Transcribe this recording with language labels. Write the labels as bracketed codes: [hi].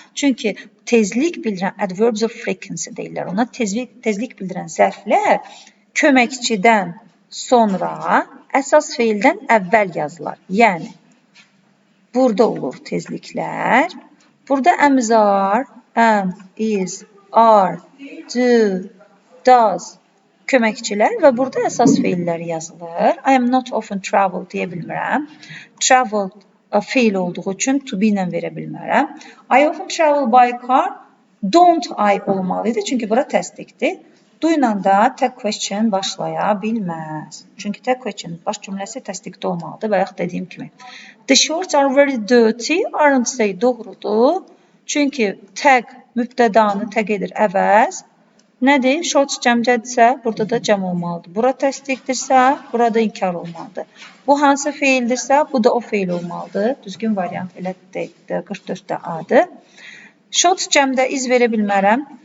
[az] Çünki tezlik bildirən adverbs of frequency deyirlər. Ona tezlik bildirən zərflər köməkçidən sonra əsas feildən əvvəl yazılar. Yəni, burada olur tezliklər. Burada ams are, am, is, are, do, does, köməkçilər və burada əsas feillər yazılır. I am not often travel deyə bilmirəm. Travel feil olduğu üçün to be ilə verə bilmərəm. [en] I often travel by car. Don't I [az] olmalıydı, çünki bura təsdiqdir. Do ilə də tag question başlaya bilməz. Çünki tag question baş cümləsi təsdiqdə olmalıdır, bayaq dediyim kimi. [en] The shorts are very dirty, aren't they? [az] Doğrudur. Çünki tag mübtədanı tag edir əvəz. Nədir? Shorts cəmcədirsə, burada da cəm olmalıdır. Bura təsdiqdirsə, burada inkar olmalıdır. Bu hansı feildirsə, bu da o feil olmalıdır. Düzgün variant elə 44-də A-dır. Shorts cəmdə iz verə bilmərəm.